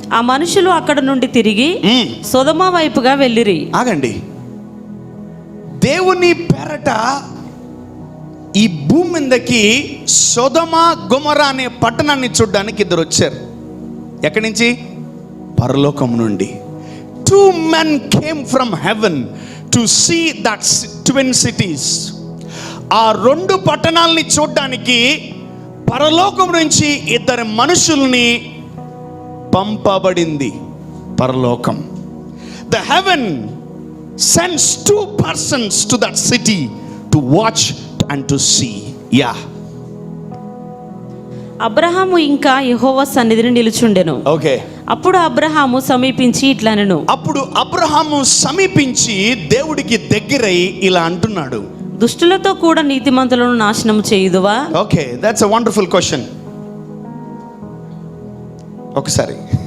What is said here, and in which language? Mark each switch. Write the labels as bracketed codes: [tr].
[te] ఆ మనుషులు అక్కడ నుండి తిరిగి సొదొమ వైపుగా వెళ్ళిరి. ఆగండి. దేవుని పేరట ఈ భూమి మీదకి సొదొమ గొమొర్ర అనే పట్టణాన్ని చూడడానికి ఇద్దరు వచ్చారు. ఎక్కడి నుంచి? పరలోకం నుండి. [en] 2 men came from heaven to see that twin cities. [te] ఆ 2 పట్టణాలని చూడడానికి పరలోకం నుంచి 2 మనుషుల్ని పంపబడింది పరలోకం. [en] The heaven sends 2 persons to that city to watch and to see. [te] Abraham ఇంకా యెహోవా సన్నిధిని నిలుచుండెను. ఓకే. అప్పుడు అబ్రహాము సమీపించి ఇట్లనెను. అప్పుడు అబ్రహాము సమీపించి దేవుడికి దగ్గరై ఇలా అంటున్నాడు, దుష్టులతో కూడా నీతిమంతులను నాశనం చేయుదువా? [en] Okay, that's a wonderful question. ఒకసారి